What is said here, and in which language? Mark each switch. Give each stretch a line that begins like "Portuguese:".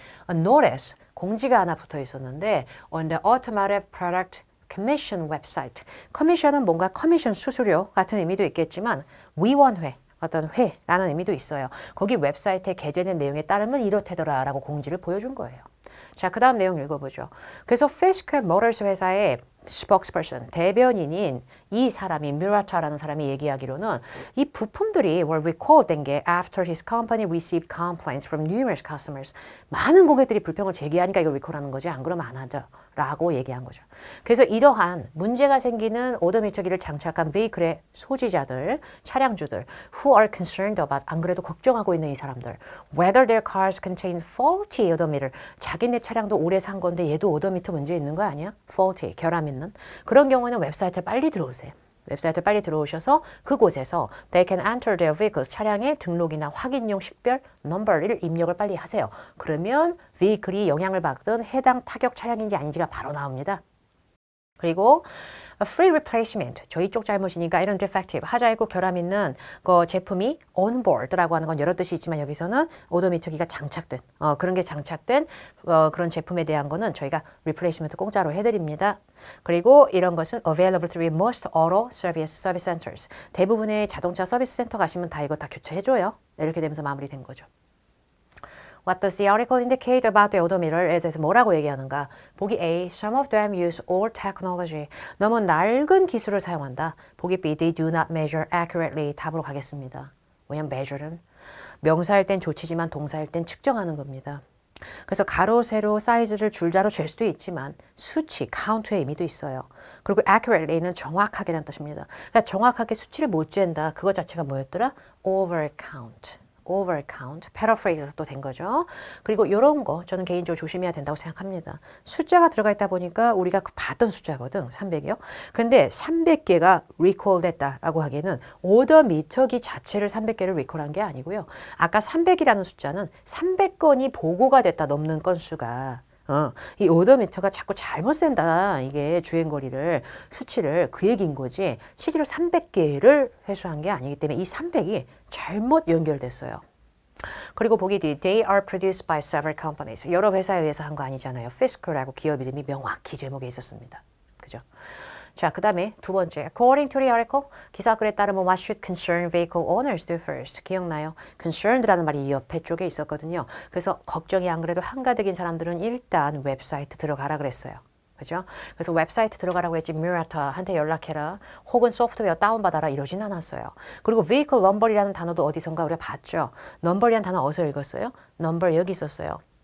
English: A notice, 공지가 하나 붙어 있었는데 on the automotive product commission website.
Korean: 커미션은 뭔가 커미션 수수료 같은 의미도 있겠지만 위원회, 어떤 회라는 의미도 있어요. 거기 웹사이트에 게재된 내용에 따르면 이렇다더라 라고 공지를 보여준 거예요. 자, 그 다음 내용 읽어보죠. 그래서 Fiscal Motors 회사의 spokesperson, 대변인인 이 사람이 뮤라타라는 사람이 얘기하기로는 이 부품들이 were recalled 된 게 after his company received complaints from numerous customers. 많은 고객들이 불평을 제기하니까 이걸 recall하는 거지 안 그러면 안 하죠. 라고 얘기한 거죠. 그래서 이러한 문제가 생기는 오도미터기를 장착한 베이클의 소지자들, 차량주들 who are concerned about, 안 그래도 걱정하고 있는 이 사람들 whether their cars contain faulty odometer, 자기네 차량도 오래 산 건데 얘도 오도미터 문제 있는 거 아니야? faulty, 결함 있는. 그런 경우에는 웹사이트에 빨리 들어오세요. 웹사이트에 빨리 들어오셔서 그곳에서 they can enter their vehicles, 차량의 등록이나 확인용 식별 넘버를 입력을 빨리 하세요. 그러면 vehicle이 영향을 받던 해당 타격 차량인지 아닌지가 바로 나옵니다. 그리고 a free replacement, 저희 쪽 잘못이니까 이런 defective, 하자이고 결함 있는 그 제품이 on board라고 하는 건 여러 뜻이 있지만 여기서는 오도미터기가 장착된 그런 게 장착된 그런 제품에 대한 거는 저희가 replacement 공짜로 해드립니다.
English: 그리고 이런 것은 available through most auto service centers.
Korean: 대부분의 자동차 서비스 센터 가시면 다 이거 다 교체해줘요. 이렇게 되면서 마무리된 거죠.
English: What does the article indicate about the odometer에 대해서 뭐라고 얘기하는가?
Korean: 보기 A.
English: Some of them use old technology.
Korean: 너무 낡은 기술을 사용한다. 보기 B.
English: They do not measure accurately.
Korean: 답으로 가겠습니다. 왜냐면 measure는 명사일 땐 조치지만 동사일 땐 측정하는 겁니다. 그래서 가로, 세로, 사이즈를 줄자로 잴 수도 있지만 수치, count의 의미도 있어요. 그리고 accurately는 정확하게라는 뜻입니다. 그러니까 정확하게 수치를 못 잰다. 그거 자체가 뭐였더라? overcount. overcount, paraphrase가 또 된 거죠. 그리고 이런 거 저는 개인적으로 조심해야 된다고 생각합니다. 숫자가 들어가 있다 보니까 우리가 봤던 숫자거든, 300이요. 근데 300개가 recall 됐다라고 하기에는 오더미터기 자체를 300개를 recall한 게 아니고요. 아까 300이라는 숫자는 300건이 보고가 됐다 넘는 건수가 이 오도미터가 자꾸 잘못 센다. 이게 주행거리를, 수치를 그 얘기인 거지. 실제로 300개를 회수한 게 아니기 때문에 이 300이 잘못 연결됐어요.
English: 그리고 보기 뒤 They are produced by several companies.
Korean: 여러 회사에 의해서 한 거 아니잖아요. Fisk라고 기업 이름이 명확히 제목에 있었습니다. 그죠? 자, 그 다음에 두 번째.
English: According to the article, 기사 글에 따르면 what should concerned vehicle owners do first?
Korean: 기억나요? concerned라는 말이 이 옆에 쪽에 있었거든요. 그래서 걱정이 안 그래도 한가득인 사람들은 일단 웹사이트 들어가라 그랬어요. 그죠? 그래서 웹사이트 들어가라고 했지 뮤라타한테 연락해라 혹은 소프트웨어 다운받아라 이러진 않았어요. 그리고 vehicle number이라는 단어도 어디선가 우리가 봤죠. number이라는 단어 어디서 읽었어요? number 여기 있었어요.